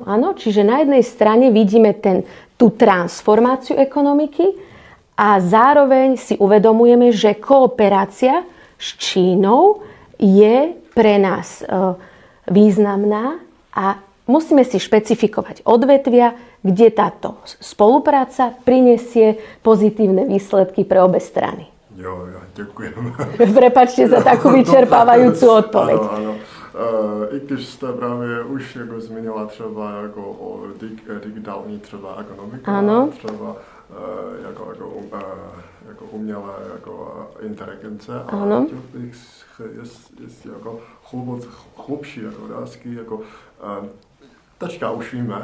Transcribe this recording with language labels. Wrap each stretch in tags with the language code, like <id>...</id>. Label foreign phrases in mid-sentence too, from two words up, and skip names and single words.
<sk>Áno, čiže na jednej strane vidíme tú transformáciu ekonomiky a zároveň si uvedomujeme, že kooperácia s Čínou je pre nás významná a musíme si špecifikovať odvetvia, kde táto spolupráca prinesie pozitívne výsledky pre obe strany. Jo, ďakujem. Prepáčte za takú vyčerpávajúcu odpoveď.</sk> <cs>Ano. I když jste právě už jako zmínila třeba jako o digitální třeba ekonomika, třeba jako umělé jako inteligence, a chtěl bych jestli jako hlubší jako otázky, jako teďka už víme,</cs>